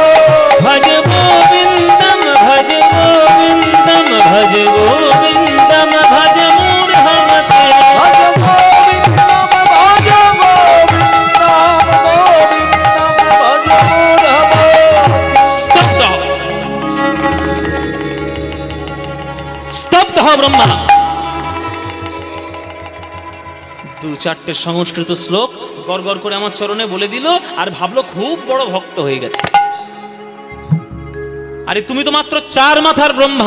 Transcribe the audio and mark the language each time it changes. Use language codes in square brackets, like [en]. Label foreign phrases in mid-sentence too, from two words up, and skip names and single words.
[sa] भज गोविन्दं भज गोविन्दं भज गोविन्दं भज मूढमते। भज गोविन्दं भज गोविन्दं गोविन्दं भज मूढमते। [bn] स्तब्ध স্তব্ধ হ ব্রহ্মা। দু চারটে সংস্কৃত শ্লোক গড় গড় করে আমার চরণে বলে দিল আর ভাবলো খুব বড় ভক্ত হয়ে গেছে। আরে তুমি তো মাত্র 4 মাথার ব্রহ্মা।